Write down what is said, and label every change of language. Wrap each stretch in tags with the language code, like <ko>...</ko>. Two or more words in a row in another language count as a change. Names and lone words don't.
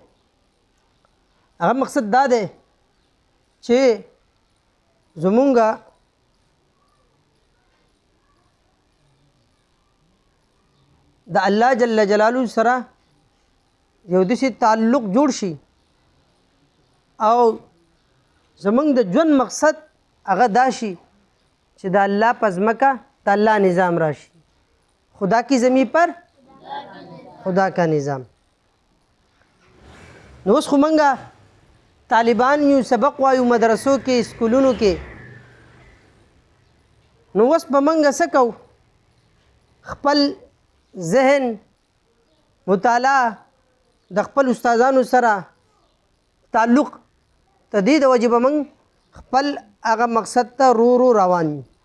<ps>هغه مقصد دا دی چې زمونږه د</ps> <ar>الله جل جلاله</ar> <ps>سره یو داسې تعلق جوړ شي او زمونږ د ژوند مقصد هغه دا شي چې د الله په ځمکه د الله نظام راشي.</ps> <ur>خدا کی زمین پر خدا کا نظام.</ur> <ps>نو اوس خو منګه طالبان یو سبق وایو مدرسو کې سکولونو کې. نو اوس په منګه څه کوو؟ خپل ذهن مطالعه د خپل استادانو سره تعلق تدې د وجې به موږ خپل هغه مقصد ته رو رو روان یو.</ps>